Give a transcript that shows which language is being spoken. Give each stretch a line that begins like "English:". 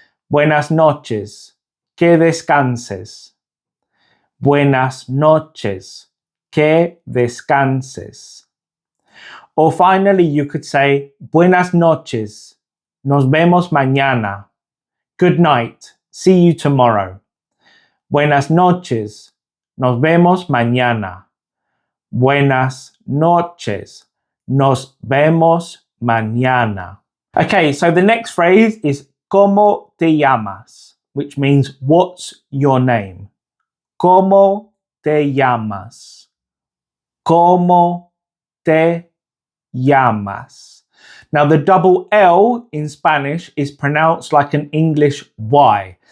Spanish: Buenas noches, que descanses. Buenas noches, que descanses.
English: Or finally, you could say
Spanish: buenas noches, nos vemos mañana.
English: Good night, see you tomorrow.
Spanish: Buenas noches, nos vemos mañana. Buenas noches, nos vemos mañana.
English: Okay, so the next phrase is
Spanish: ¿Cómo te llamas?
English: Which means what's your name?
Spanish: ¿Cómo te llamas? ¿Cómo te llamas?
English: Now the double L in Spanish is pronounced like an English Y.